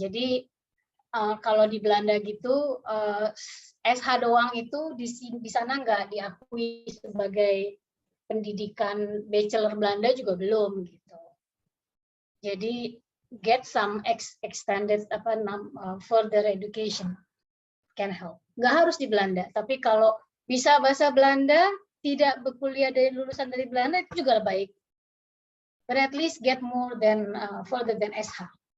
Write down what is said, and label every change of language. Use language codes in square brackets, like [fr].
[id] Jadi kalau di Belanda gitu SH doang itu di sana nggak diakui sebagai pendidikan bachelor Belanda juga belum gitu. [en] Jadi get some extended further education can help. [id] Nggak harus di Belanda, tapi kalau bisa bahasa Belanda, tidak berkuliah dari lulusan dari Belanda itu juga baik. [en] But at least get more than further than SH.